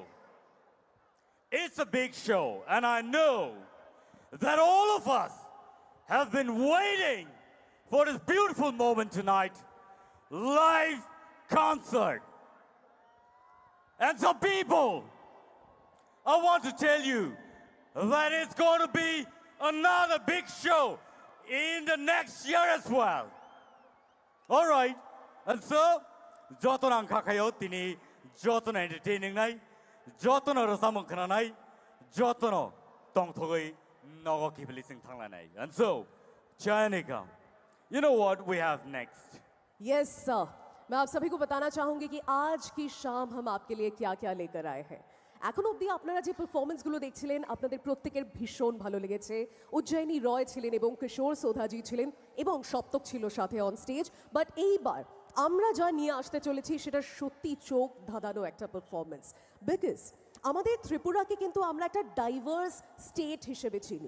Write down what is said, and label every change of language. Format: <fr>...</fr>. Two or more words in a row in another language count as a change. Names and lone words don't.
<en>It's a big show, and I know that all of us have been waiting for this beautiful moment tonight, live concert. And so people, I want to tell you that it's going to be another big show in the next year as well. All right. And so,</en> <trp>joto nang kakayo tini, joto na entertaining nai, joto na rasamong kananai, joto no tong togoi nogo kipilising tanglanai.</trp> <en>And so, Chayanika, you know what we have next? Yes sir,</en> <hi>मैं आप सभी को बताना चाहूंगी कि आज की शाम हम आपके लिए क्या क्या लेकर आए हैं।</hi> <bn>এখন অবধি আপনারা যে পারফরমেন্সগুলো দেখছিলেন আপনাদের প্রত্যেকের ভীষণ ভালো লেগেছে। উজ্জয়িনী রয় ছিলেন এবং কিশোর সোধাজি ছিলেন এবং সপ্তক ছিল সাথে</bn> <en>on stage.</en> <bn>বাট এইবার আমরা যা নিয়ে আসতে চলেছি সেটা সত্যি চোখ ধাঁধানো একটা পারফরমেন্স, বিকজ আমাদের ত্রিপুরাকে কিন্তু আমরা একটা ডাইভার্স স্টেট হিসেবে চিনি।</bn>